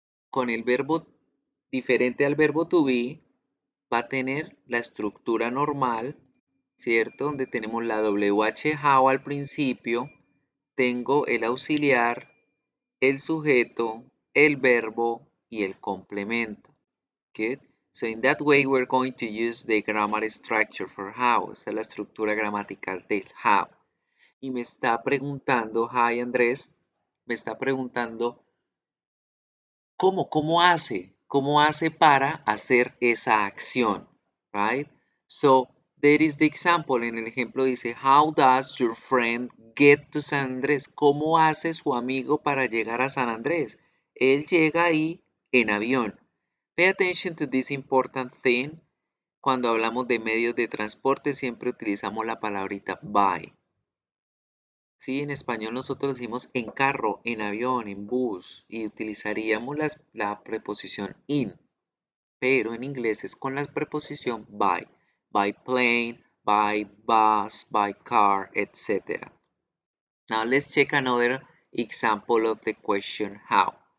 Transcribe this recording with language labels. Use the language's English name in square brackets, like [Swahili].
[Spanish] Con el verbo diferente al verbo to be, va a tener la estructura normal, ¿cierto? Donde tenemos la WH how al principio, tengo el auxiliar, el sujeto, el verbo y el complemento. [English] Good. So in that way we're going to use the grammar structure for how. [Spanish] Esa es la estructura gramatical del how. Y me está preguntando, [English] hi Andrés, [Spanish] me está preguntando ¿cómo hace para hacer esa acción? Right? [English] So, there is the example. [Spanish] En el ejemplo dice, [English] how does your friend get to San Andrés? [Spanish] ¿Cómo hace su amigo para llegar a San Andrés? Él llega ahí en avión. [English] Pay attention to this important thing. [Spanish] Cuando hablamos de medios de transporte siempre utilizamos la palabrita by. Sí, en español nosotros decimos en carro, en avión, en bus y utilizaríamos la preposición in, pero en inglés es con la preposición by plane, by bus, by car, etc. [English] Now let's check another example of the question how.